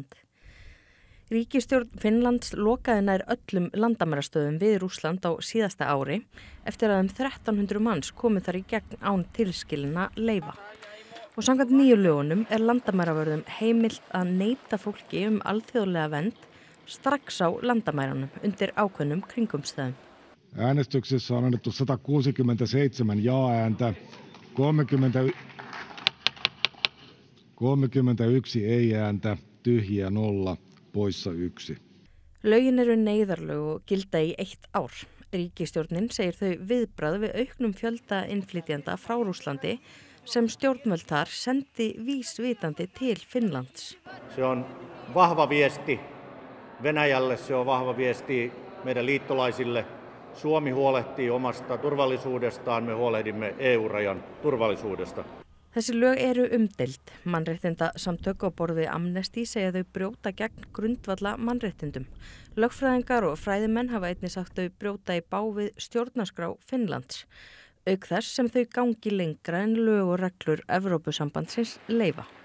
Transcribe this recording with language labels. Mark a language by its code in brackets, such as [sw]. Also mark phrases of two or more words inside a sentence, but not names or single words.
[is] Ríkisstjórn Finnlands lokaði nær öllum landamærastöðum við Rússland á síðasta ári eftir að 1300 manns komu þar í gegn án tilskilinna leyfa. Og samkvæmt nýju lögunum landamæravörðum heimilt að neita fólki alþjóðlega vernd strax á landamærunum undir ákveðnum kringumstæðum. [fi] Äänestyksessä on annettu 167 jaa-ääntä, 31 ei-ääntä, tyhjiä 0, poissa 1. [is] Lögin eru neyðarlög og gilda í 1 ár. Ríkisstjórnin segir þau viðbragð við auknum fjölda innflytjenda frá Rússlandi sem stjórnvöld þar sendi vísvitandi til Finnlands. [fi] Se on vahva viesti Venäjälle, se on vahva viesti meidän liittolaisille. Suomi huolehtii omasta turvallisuudestaan, me huolehdimme EU-rajan turvallisuudesta. [is] Þessi lög eru umdeild. Mannréttindasamtök á borð við Amnesty segja þau brjóta gegn grundvalla mannréttindum. Lögfræðingar og fræðimenn hafa einnig sagt þau brjóta í bág við stjórnarskrá Finnlands, auk þess sem þau gangi lengra en lög og reglur Evrópusambandsins leyfa.